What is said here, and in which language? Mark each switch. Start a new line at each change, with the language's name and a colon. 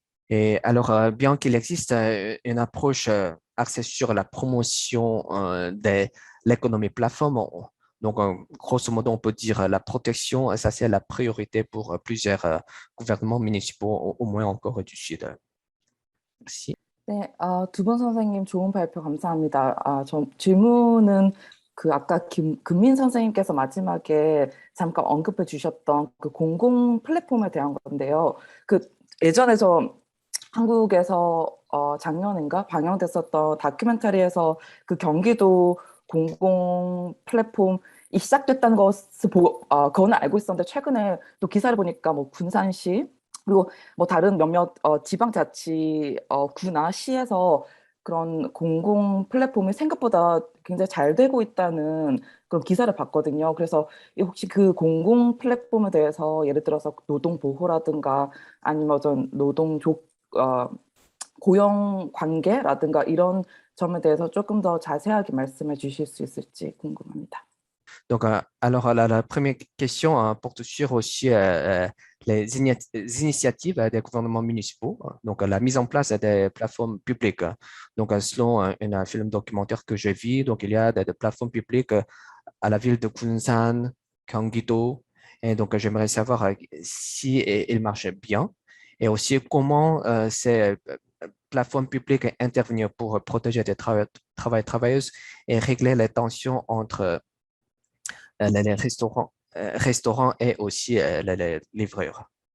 French: Et alors, bien qu'il existe une approche axée sur la promotion de l'économie plateforme, donc, grosso modo, on peut dire la protection, ça c'est la priorité pour plusieurs gouvernements municipaux, au moins en Corée du Sud. Merci.
Korean: 네, 두 분 선생님 좋은 발표 감사합니다. 질문은 그 아까 금민 선생님께서 마지막에 잠깐 언급해 주셨던 그 공공 플랫폼에 대한 건데요. 그 예전에서 한국에서 작년인가 방영됐었던 다큐멘터리에서 그 경기도 공공 플랫폼이 시작됐다는 것을 그거는 알고 있었는데 최근에 또 기사를 보니까 뭐 군산시 그리고 뭐 다른 몇몇 지방자치 구나 시에서 그런 공공 플랫폼이 생각보다 굉장히 잘 되고 있다는 그런 기사를 봤거든요. 그래서 혹시 그 공공 플랫폼에 대해서 예를 들어서 노동 보호라든가 아니면 어떤 고용 관계라든가 이런 점에 대해서 조금 더 자세하게 말씀해 주실 수 있을지 궁금합니다.
French: Donc, alors, la première question porte sur aussi les initiatives des gouvernements municipaux, donc la mise en place des plateformes publiques. Donc, selon un film documentaire que j'ai vu, donc il y a des plateformes publiques à la ville de Kunsan, Gyeonggi-do, et donc j'aimerais savoir si ils marchent bien et aussi comment ces plateformes publiques intervenir pour protéger des travailleurs et travailleuses et régler les tensions entre les restaurants et aussi les livreurs.